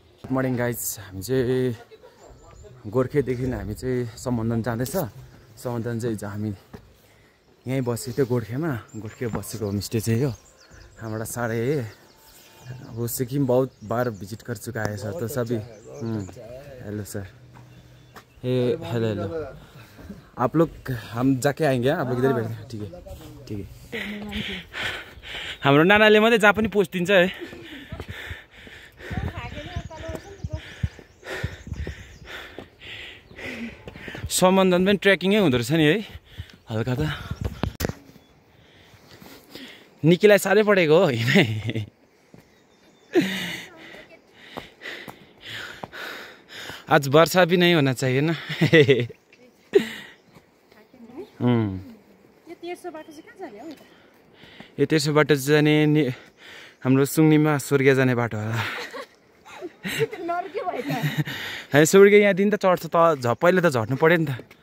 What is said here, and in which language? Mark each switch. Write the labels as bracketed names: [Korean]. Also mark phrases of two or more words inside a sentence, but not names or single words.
[English] Morning guys. [Nepali] हामी चाहिँ गोर्खेदेखि हामी चाहिँ सम्बन्धन जाँदैछ। सम्बन्धन चाहिँ हिजो हामी यहीँ बसेको थियो गोर्खेमा। गोर्खे बसेको होमस्टे चाहिँ हो [Hindi] हमारा सारे है। वो सिक्किम बहुत बार विजिट कर चुका है सर, तो सभी हेलो सर। हे हेलो हेलो, आप लोग हम जाके आएंगे, आप लोग इधर बैठे। ठीक है ठीक है। [Nepali] हाम्रो नानाले मात्रै जहाँ पनि पोस्ट दिन्छ है। सम्बन्धन पनि ट्रेकिङै हुँदो रहेछ नि है हल्का त। निकीलाई साह्रै पढेको हो होइन। [Hindi] आज वर्षा भी नहीं होना चाहिए ना। [Nepali] यो तेर्सो बाटो जाने हाम्रो सुङ्नीमा स्वर्ग जाने बाटो होला। स्वर्ग यहाँदेखि त चढ्छ त, पहिले त झर्नु पऱ्यो नि त।